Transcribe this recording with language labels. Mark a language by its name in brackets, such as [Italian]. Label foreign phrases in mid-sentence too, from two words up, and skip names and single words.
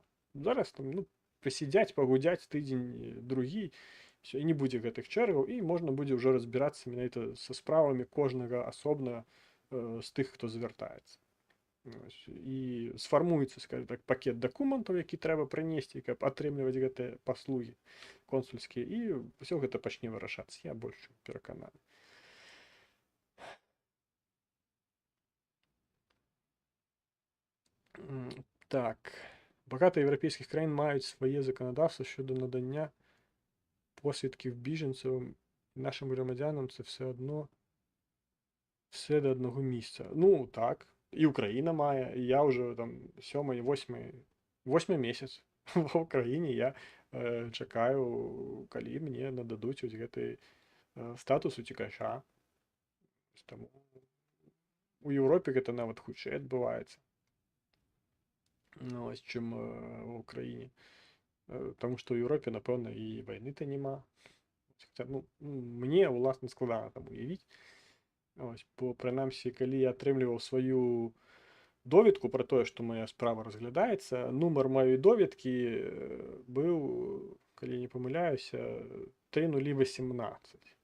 [Belarusian] Зараз там, ну, пасядзяць, пагудзяць тыдзень, другі, і не будзе гэтых чэргаў, і можна будзе ўжо разбірацца менавіта са справамі кожнага асобна з тых, хто звяртаецца. І сфармуецца, скажем так, пакет дакументаў, які трэба прынесці, каб атрымліваць гэтыя паслугі консульскія, і ўсё гэта пачне вырашацца. Я больш чым перакананы. Так. [Ukrainian] Багато європейських країн мають своє законодавство щодо надання посвідків біженцям і нашим громадянам це все до одного місця. Ну, так. І Україна має, і я вже там 7-й, 8-й місяць в Україні. Я чекаю, коли мені нададуть ось [Belarusian] гэты статус [Ukrainian] утікача. Тому у Європі [Belarusian] гэта нават хутчэй адбываецца. [Ukrainian] Ну, ось чым в Україні. [Belarusian] Тому што ў Еўропе, напэўна, і вайны-то няма. Ну, мне, уласна, складана там уявіць. Ось, бо, прынамсі, калі я атрымліваў сваю доведку пра тое, што моя справа разглядаецца, нумар маёй доведкі быў, калі не памыляюся, 3018.